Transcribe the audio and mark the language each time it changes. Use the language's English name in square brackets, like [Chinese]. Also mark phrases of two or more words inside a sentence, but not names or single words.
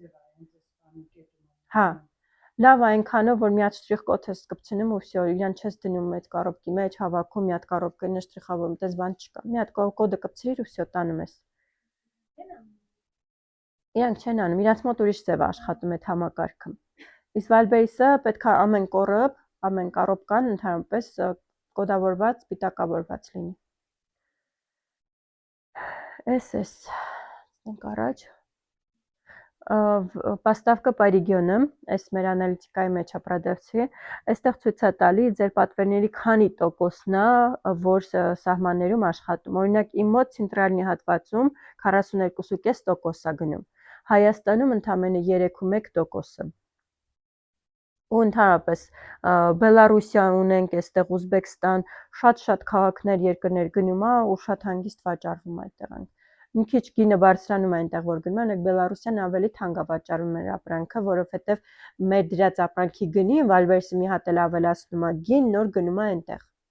[Armenian] Հա, լավ այնքանով, որ մի հատ շտրիխ-կոդ ես կպցնում ու всё, իրան չես դնում այդ կառոպկի մեջ, հավաքում, մի հատ կառոպկին շտրիխավորում, այդպես բան չկա։ Մի հատ կոդը կպցրիր ու всё, տանում ես։ Իրանք չեն անում, իրանց մոտ ուրիշ ձև աշխատում այդ համակարգը։ Իսկ Valveris-ը պետք է ամեն կոռոպ, ամեն կառոպկան ընդհանրապես կոդավորված, պիտակավորված լինի։ Էս, ենք առաջ։ [Russian] Поставка по регионам, [Armenian] այս մեր անալիտիկայի մեջ է продавцы, այստեղ ցույց է տալի ձեր պատվերների քանի տոկոսն է, որ սահմաններում աշխատում։ Օրինակ իմ մոտ ցենտրալնի հատվածում 42.5% է գնում։ Հայաստանում ընդամենը 3.1%-ը։ Ու ընդհանրապես Բելարուսիա ունենք, այստեղ Ուզբեկստան, շատ քաղաքներ, երկրներ գնում է ու շատ հանգիստ վաճառվում է այդտեղ։ Մի քիչ գինը բարձրանում է այնտեղ, որ գնում ենք, Բելարուսիան ավելի թանկ է վաճառում մեր ապրանքը, որովհետև մեր դրած ապրանքի գնին Valveris-ը մի հատ էլ ավելացնում է գին, նոր գնում է այնտեղ։